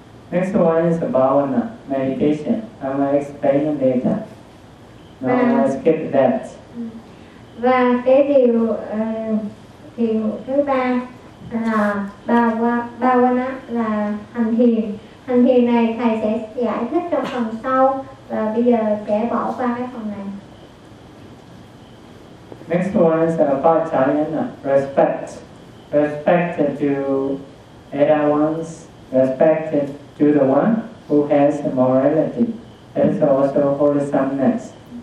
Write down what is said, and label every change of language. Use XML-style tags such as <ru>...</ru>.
<en>Next one is about meditation. I'm going to explain it later. Skip that.</en> <vi>Và cái điều thiền thứ ba là bhavana, là hành thiền. Hành thiền này thầy sẽ giải thích trong phần sau và bây giờ sẽ bỏ qua cái phần này.</vi> <en>Next one is upacharyana, respect. Respect to other ones, respect to the one who has morality. That's also wholesomeness.</en>